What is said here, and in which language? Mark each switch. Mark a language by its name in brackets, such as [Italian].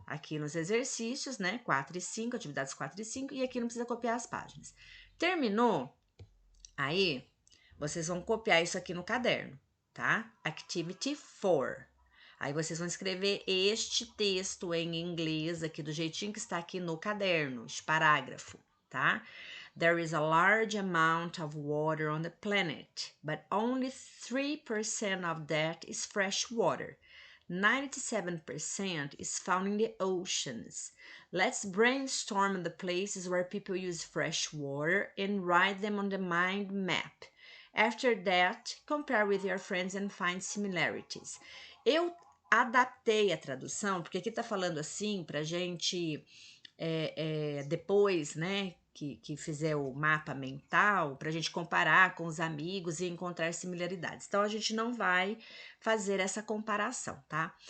[Portuguese] Aqui nos exercícios, né? 4 e 5, atividades 4 e 5, e aqui não precisa copiar as páginas. Terminou? Aí, vocês vão copiar isso aqui no caderno, tá? [English] Activity 4. [Portuguese] Aí vocês vão escrever este texto em inglês aqui do jeitinho que está aqui no caderno, este parágrafo, tá? [English] There is a large amount of water on the planet, but only 3% of that is fresh water. 97% is found in the oceans. Let's brainstorm the places where people use fresh water and write them on the mind map. After that, compare with your friends and find similarities. [Portuguese] Eu adaptei a tradução, porque aqui tá falando assim pra gente depois, né, que fizer o mapa mental, para a gente comparar com os amigos e encontrar similaridades. Então, a gente não vai fazer essa comparação, tá?